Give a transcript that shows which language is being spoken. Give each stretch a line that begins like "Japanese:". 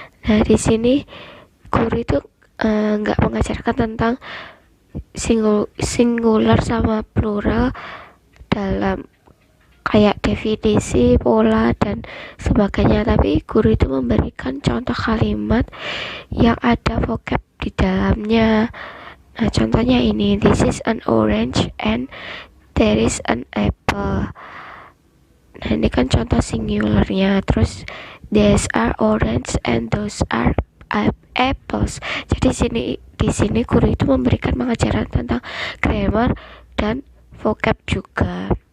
Indonesian: Nah, di sini guru itu nggak mengajarkan tentang singular sama plural dalam kayak definisi, pola, dan sebagainya, tapi guru itu memberikan contoh kalimat yang ada vocab di dalamnya. Nah, contohnya ini,
English: this is an orange and there is an apple.
Indonesian: Nah, ini kan contoh singularnya. Terus,
English: these are orange and those are apples.
Indonesian: Jadi di sini guru itu memberikan pengajaran tentang grammar dan vocab juga.